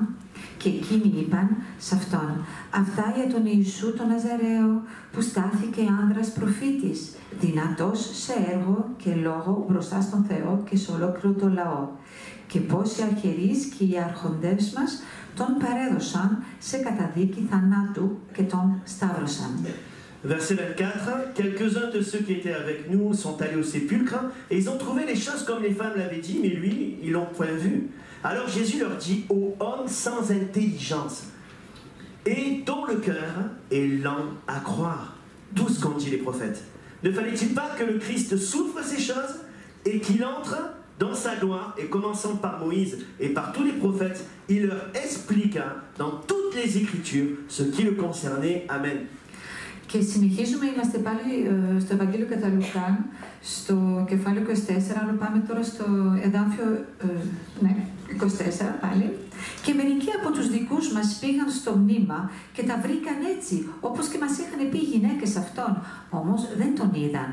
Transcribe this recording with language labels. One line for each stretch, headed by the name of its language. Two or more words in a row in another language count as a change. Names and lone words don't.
Greek: Και εκείνοι είπαν σε αυτόν: αυτά για τον Ιησού τον Ναζαραίο, που στάθηκε άνδρας προφήτης, δυνατός σε έργο και λόγο μπροστά στον Θεό και σε ολόκληρο το λαό. Και πώς οι αρχιερείς και οι άρχοντες μας τον παρέδωσαν σε καταδίκη θανάτου και τον σταύρωσαν.
French: Verset 24, quelques-uns de ceux qui étaient avec nous sont allés au sépulcre et ils ont trouvé les choses comme les femmes l'avaient dit, mais lui, ils l'ont point vu. Alors Jésus leur dit: ô hommes sans intelligence et dont le cœur est lent à croire tout ce qu'ont dit les prophètes. Ne fallait-il pas que le Christ souffre ces choses et qu'il entre dans sa gloire? Et commençant par Moïse et par tous les prophètes, il leur expliqua dans toutes les Écritures ce qui le concernait. Amen.
Greek: Και συνεχίζουμε, είμαστε πάλι στο Ευαγγέλιο κατά Λουκάν, στο κεφάλαιο 24, αλλά πάμε τώρα στο εδάφιο 24 πάλι. Και μερικοί από τους δικούς μας πήγαν στο μνήμα και τα βρήκαν έτσι, όπως και μας είχαν πει οι γυναίκες αυτών, όμως δεν τον είδαν.